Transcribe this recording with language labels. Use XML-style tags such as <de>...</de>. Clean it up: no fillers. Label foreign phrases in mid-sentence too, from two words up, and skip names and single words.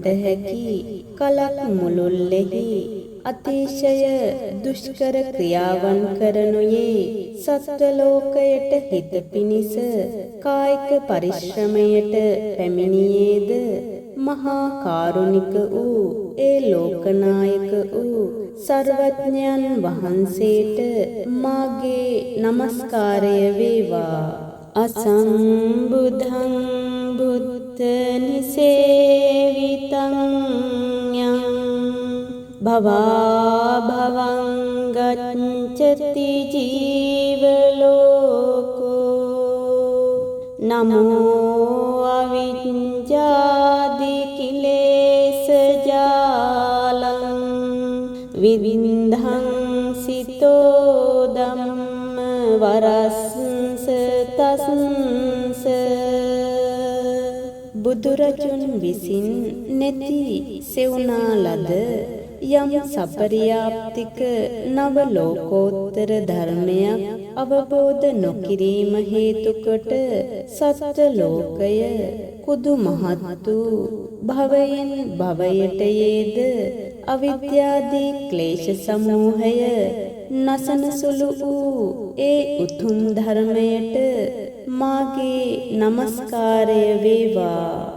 <si>හැකි කලක් මුළුල්ලෙහි අතිශය දුෂ්කර ක්‍රියාවන් කරනුයේ සත්ව ලෝකයට හිත පිණිස කායික පරිශ්‍රමයට පැමිණියේද මහා කාරුණික වූ ඒ ලෝකනායක වූ සර්වඥයන් වහන්සේට මාගේ නමස්කාරය වේවා.</si> <pi>අසම්බුද්ධං බුද්ධ නිසේවිතං යං භවා භවං ගච්ඡති ජීවලෝකෝ නමෝ අවිඤ්ඤාදි කිලේශ ජාලං විවින්ධං සිතෝ ධම්ම වරස්ස තස්ස</pi> <si>බුදුරජුන් විසින් නැති සෙවුනා ලද යම් සපරියාප්තික නව ලෝකෝත්තර ධර්මයක් අවබෝධ නොකිරීම හේතු කොට සත්ත්ව ලෝකය කුදු මහත් වූ භවයෙන් භවයට යේද අවිද්‍යාදී ක්ලේශ සමූහය නසන සුළු වූ ඒ උතුම් ධර්මයට මාගේ නමස්කාරය වේවා.</si>